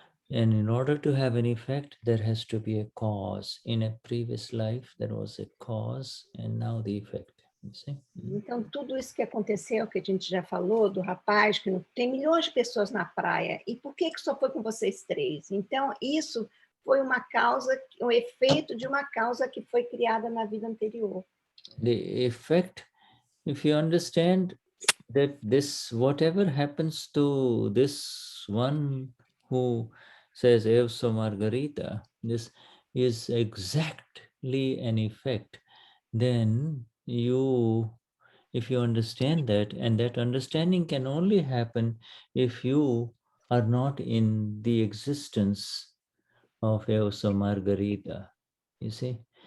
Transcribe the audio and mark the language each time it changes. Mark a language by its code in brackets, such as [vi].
[en] And in order to have an effect, there has to be a cause. In a previous life, there was a cause, and now the effect. You see? [pt] Então, tudo isso que aconteceu, que a gente já falou, do rapaz, que tem milhões de pessoas na praia, e por que só foi com vocês três? Então, isso foi uma causa, um efeito de uma causa que foi criada na vida anterior. [en] The effect, if you understand that this, whatever happens to this one who says, [pt] Eu so Margarita, [en] this is exactly an effect, then if you understand that, and that understanding can only happen if you are not in the existence of Eu so Margarita, you see.